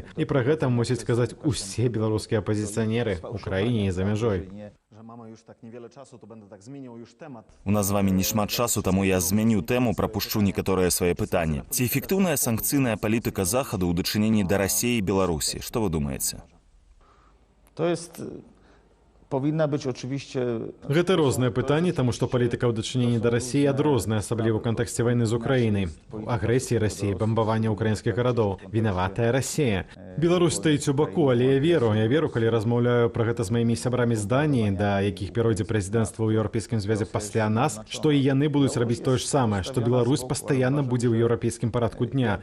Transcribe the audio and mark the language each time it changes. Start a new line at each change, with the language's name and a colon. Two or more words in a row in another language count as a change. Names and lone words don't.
Belarusian: І пра гэта мусяць сказаць усе беларускія апазіцыянеры ў краіне і за мяжой. У нас з вамі не шмат часу, таму я змяню тэму, прапушчу некаторыя свае пытанні. Ці эфектыўная санкцыйная палітыка Захаду ў дачыненні да Расіі і Беларусі? Што вы думаеце?
Polish: To jest... Powinna być oczywiście...
Belarusian: Гэта розныя пытанні, таму што палітыка ў дачыненні да Расіі адрозная, асабліва ў кантэксце вайны з Украінай. Агрэсіі Расіі, бамбавання ўкраінскіх гарадоў. Вінаватая Расія. Беларусь стаіць у баку, але я веру, калі размаўляю пра гэта з маімі сябрамі з Даніі, да якіх перайдзе прэзідэнцтва ў Еўрапейскім звязе пасля нас, што і яны будуць рабіць тое ж самае, што Беларусь пастаянна будзе ў еўрапейскім парадку дня.